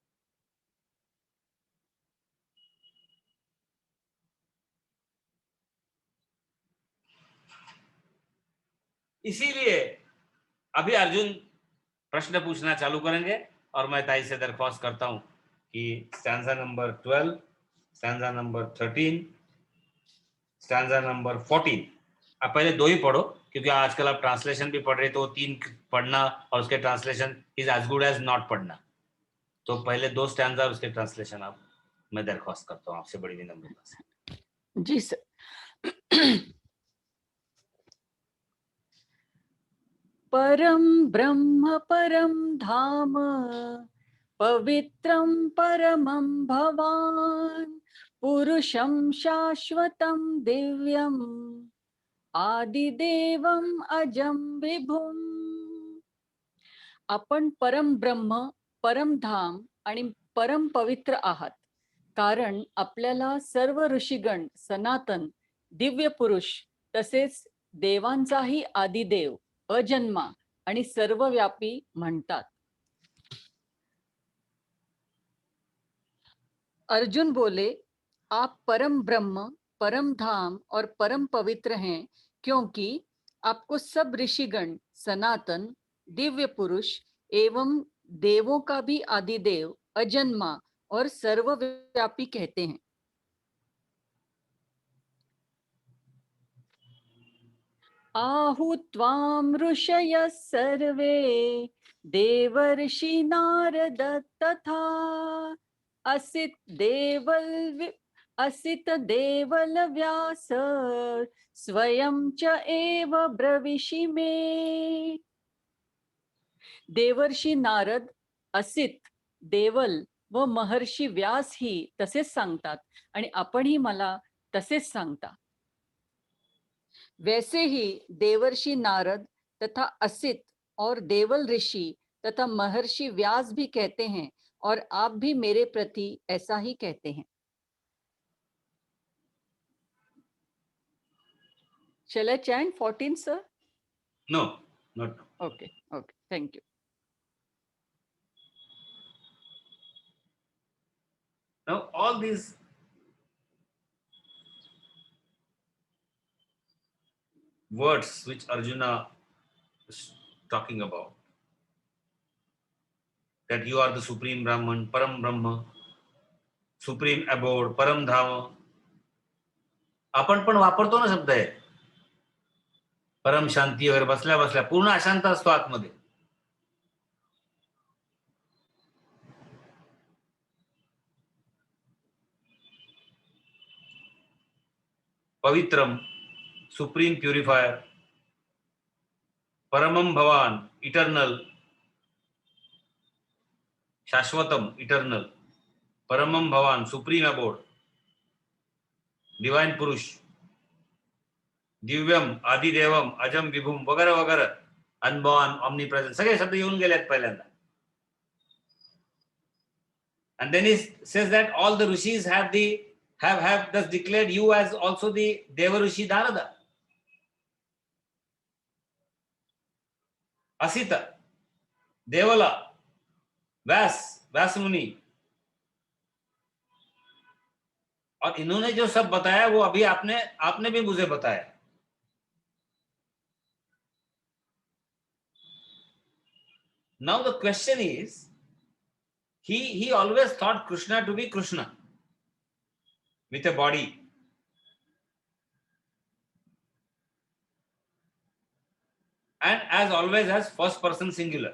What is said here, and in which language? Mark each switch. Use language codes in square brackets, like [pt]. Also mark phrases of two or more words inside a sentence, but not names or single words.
[hi] इसीलिए अभी अर्जुन प्रश्न पूछना चालू करेंगे, और मैं ताई से दरख्वास्त करता हूं कि [en] stanza number [hi] 12, [en] stanza number [hi] 13, [en] stanza number [hi] 14, आप पहले दो ही पढ़ो, क्योंकि आजकल आप ट्रांसलेशन भी पढ़ रहे, तो 3 पढ़ना और उसके ट्रांसलेशन [en] is as good as not [hi] पढ़ना. तो पहले 2 स्टैंजा और उसके ट्रांसलेशन आप, मैं दरख्वास्त करता हूँ आपसे बड़ी विनम्रता से. जी सर. [sa] परम ब्रह्म परम धाम पवित्रं परमं भवान पुरुषं शाश्वतं दिव्यम् आदिदेवम् अजं विभुम्. [mr] आपण परम ब्रह्म, परम धाम आणि परम पवित्र आहात, कारण आपल्याला सर्व ऋषीगण, सनातन, दिव्य पुरुष तसेच देवांचाही आदिदेव, अजन्मा आणि सर्वव्यापी म्हणतात. [hi] अर्जुन बोले, आप परम ब्रह्म, परम धाम और परम पवित्र हैं, क्योंकि आपको सब ऋषिगण, सनातन, दिव्य पुरुष एवं देवों का भी आदिदेव, अजन्मा और सर्वव्यापी कहते हैं. [sa] आहुत्वां ऋषयः सर्वे देवर्षि नारद तथा असित देवल व्यास स्वयं च एव ब्रवीषि मे. [mr] देवर्षि नारद, असित, देवल व महर्षी व्यास ही तसेच सांगतात, आणि आपणही मला तसेच सांगता. [hi] वैसे ही देवर्षि नारद तथा असित और देवल ऋषि तथा महर्षि व्यास भी कहते हैं, और आप भी मेरे प्रति ऐसा ही कहते हैं. [en] Shall I chant 14, sir? No, not. Okay, thank you. Now all these words which Arjuna is talking about, that you are the supreme Brahman, [sa] परम ब्रह्म, [en] supreme abode, [sa] परम धाम, [mr] आपण पण वापरतो ना शब्द आहे. परम शांती वगैरे, बसल्या बसल्या पूर्ण अशांत असतो आतमध्ये. [sa] पवित्रम, [en] supreme purifier, [sa] परमम भवान, इटर्नल, शाश्वतम, [mr] इटर्नल, [sa] परमम भवान, [en] supreme abode, divine [sa] पुरुष, दिव्यम, आदिदेवम, अजम विभुम [mr] वगैरे वगैरे, [en] unborn, omni present, [mr] सगळे शब्द येऊन गेलेत पहिल्यांदा. [en] And then he says that all the rishis have thus declared you as also the Devarishi Narada, Asita, Devala, Vyas Muni, [hi] और इन्होंने जो सब बताया वो अभी आपने भी मुझे बताया. [en] Now the question is, he always thought Krishna to be Krishna with a body. And as always as first person singular.